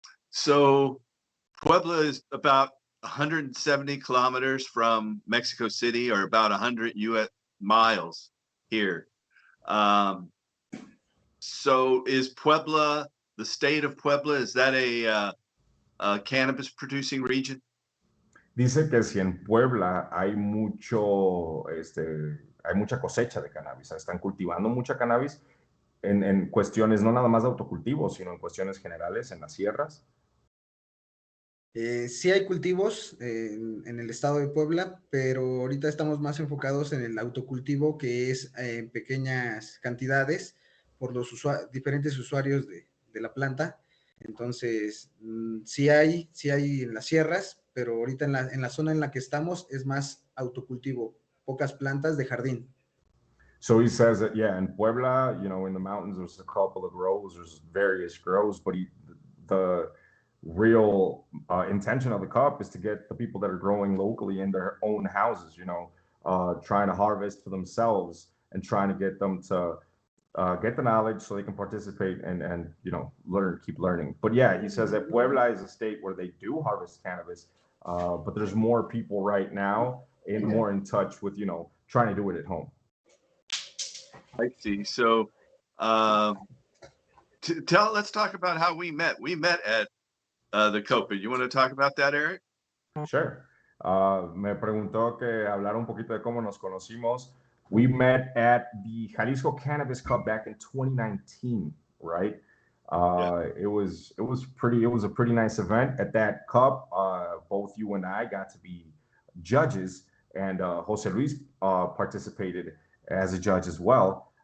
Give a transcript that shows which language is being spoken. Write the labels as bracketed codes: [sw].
[en] So Puebla is about 170 kilometers from Mexico City, or about 100 US miles here. So is Puebla, the state of Puebla, is that a cannabis producing region? [es] Dice que si en Puebla hay hay mucha cosecha de cannabis, están cultivando mucha cannabis en cuestiones no nada más de autocultivo, sino en cuestiones generales en las sierras. Sí hay cultivos en el estado de Puebla, pero ahorita estamos más enfocados en el autocultivo, que es en pequeñas cantidades por los diferentes usuarios de la planta. Entonces, sí hay en las sierras, pero ahorita en la zona en la que estamos es más autocultivo, pocas plantas de jardín. [en] So he says that, yeah, in Puebla, you know, in the mountains, there's a couple of grows, there's various grows, but the real intention of the cup is to get the people that are growing locally in their own houses, you know, trying to harvest for themselves and trying to get them to get the knowledge so they can participate and you know, keep learning. But yeah, he says that Puebla is a state where they do harvest cannabis, but there's more people right now more in touch with, you know, trying to do it at home. I see. So let's talk about how we met. We met at the Copa. You want to talk about that, Eric? Sure. [es] Me preguntó que hablar un poquito de cómo nos conocimos. [en] We met at the Jalisco Cannabis Cup back in 2019, right? It was a pretty nice event. At that cup, both you and I got to be judges. and Jose Luis participated as a judge as well.